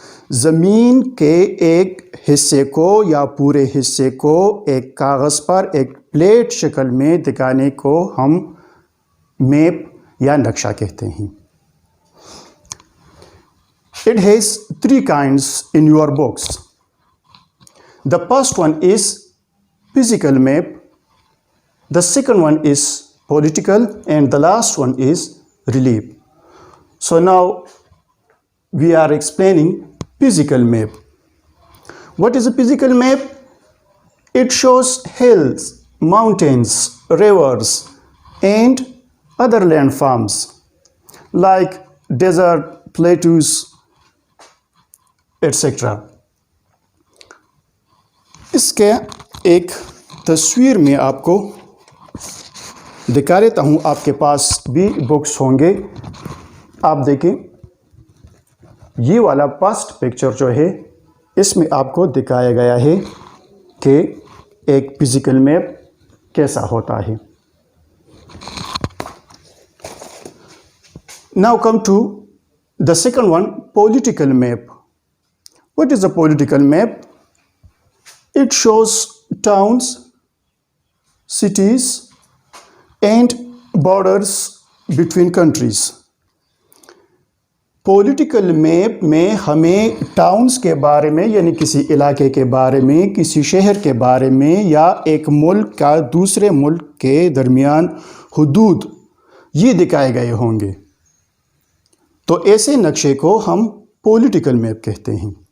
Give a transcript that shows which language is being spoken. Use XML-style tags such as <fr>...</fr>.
<ur>زمین کے ایک حصے کو یا پورے حصے کو ایک کاغذ پر ایک پلیٹ شکل میں دکھانے کو ہم میپ یا نقشہ کہتے ہیں۔</ur> <en>It has 3 kinds in your books. The first one is physical map, the second one is political, and the last one is relief. So now we are explaining physical map. What is a physical map? It shows hills, mountains, rivers, and other landforms like desert, plateaus, etc.</en> <ur>اس کے ایک تصویر میں آپ کو دکھا دیتا ہوں، آپ کے پاس بھی بکس ہوں گے۔ آپ دیکھیں، یہ والا فرسٹ پکچر جو ہے اس میں آپ کو دکھایا گیا ہے کہ ایک فزیکل میپ کیسا ہوتا ہے۔</ur> <en>Now come to the second one, political map. What is a political map? It shows towns, cities, and borders between countries.</en> <ur>Political map میں ہمیں ٹاؤنز کے بارے میں یعنی کسی علاقے کے بارے میں، کسی شہر کے بارے میں یا ایک ملک کا دوسرے ملک کے درمیان حدود یہ دکھائے گئے ہوں گے، تو ایسے نقشے کو ہم پولیٹیکل میپ کہتے ہیں۔</ur>